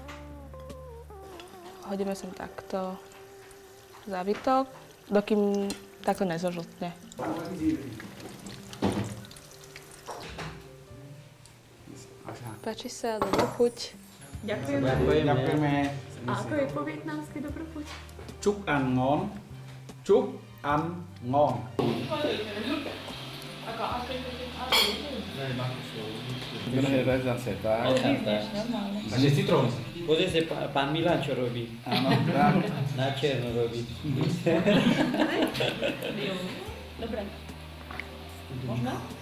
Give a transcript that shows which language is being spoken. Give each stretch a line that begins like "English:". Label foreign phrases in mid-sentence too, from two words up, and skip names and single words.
Slovak: Hodíme sem takto závitok, dokým takto nezožltne. Páči sa, dobrú chuť. Ďakujeme. A ako je po vietnamsky dobrú chuť?
Vietnamese: Chúc ăn ngon. Chúc ăn ngon.
Slovak: Takže citrón. Pozri sa, pán Milan čo robí. Áno, na černo robí. Dobre. Možno?